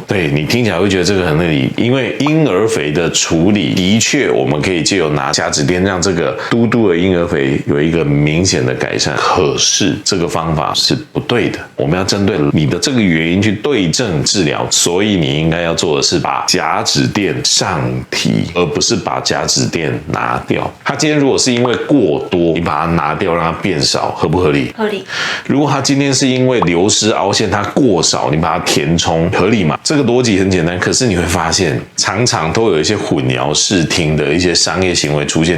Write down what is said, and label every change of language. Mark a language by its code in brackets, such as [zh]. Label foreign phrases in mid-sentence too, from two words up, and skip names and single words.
[zh] 對，你聽起來會覺得這個很合理，因為嬰兒肥的處理的確我們可以借由拿甲脂墊讓這個嘟嘟的嬰兒肥有一個明顯的改善，可是這個方法是不對的。我們要針對你的這個原因去對症治療，所以你應該要做的是把甲脂墊上提，而不是把甲脂墊拿掉。它今天如果是因為過多，你把它拿掉讓它變少，合不合理？合理。如果它今天是因為流失凹陷它過少，你把它填充，合理嗎？這個邏輯很簡單，可是你會發現常常都有一些混淆視聽的一些商業行為出現。